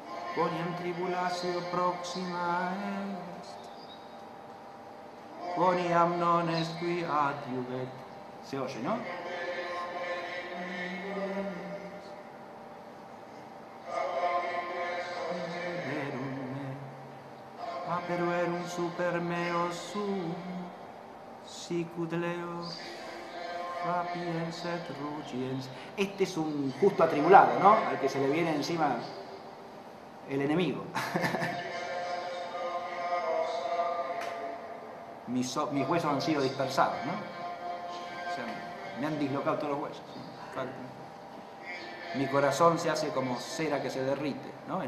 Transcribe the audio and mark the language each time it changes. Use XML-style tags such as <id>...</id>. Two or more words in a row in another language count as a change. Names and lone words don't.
<la>quoniam tribulatio proxima est, quoniam non est qui adiuvet.</la> <es>Se oye, ¿no?</es> <la>Aperuerum super meo sum, sicut leo rapiens et rugiens.</la> <es>Este es un justo atribulado, ¿no? Al que se le viene encima el enemigo. Mis huesos han sido dispersados, ¿no? O sea, me han dislocado todos los huesos. Mi corazón se hace como cera que se derrite, ¿no?</es>